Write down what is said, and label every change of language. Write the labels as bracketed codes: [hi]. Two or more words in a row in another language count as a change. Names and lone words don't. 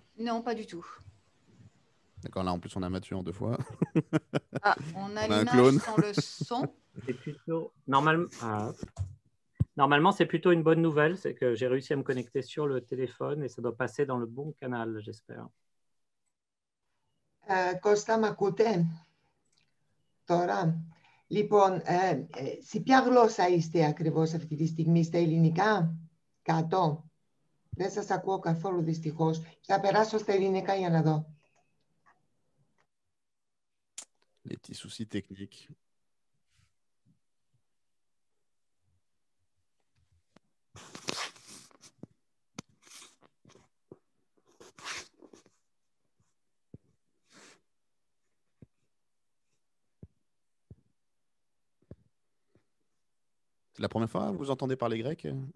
[fr] Non, pas du tout. D'accord, là en plus on a Mathieu en 2 fois. Ah, on a l'image sans le son. C'est plutôt normalement, c'est plutôt une bonne nouvelle, c'est que j'ai réussi à me connecter sur le téléphone et ça doit passer dans le bon canal, j'espère. [el] Κώστα, μ' ακούτε τώρα? Λοιπόν, σε ποια γλώσσα είστε ακριβώς αυτή τη στιγμή, στα ελληνικά, κάτω? Δεν σας ακούω καθόλου δυστυχώς. Θα περάσω στα ελληνικά για να δω. [fr] Les petits soucis techniques. C'est la première fois que vous entendez parler grec?